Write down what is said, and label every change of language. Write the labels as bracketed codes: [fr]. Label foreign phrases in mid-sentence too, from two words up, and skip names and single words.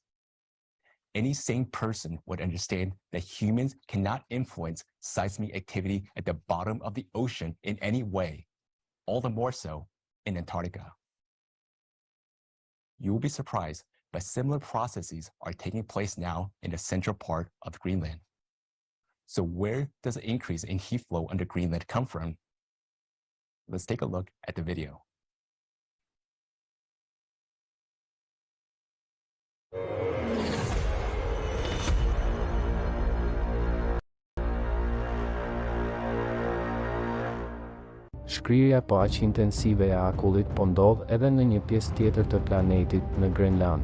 [en] Any sane person would understand that humans cannot influence seismic activity at the bottom of the ocean in any way, all the more so in Antarctica. You will be surprised, but similar processes are taking place now in the central part of Greenland. So where does the increase in heat flow under Greenland come from? Let's take a look at the video. [sq] Shkrirja po aq intensive e akullit po ndodh edhe në një pjesë tjetër të planetit, në Grenland.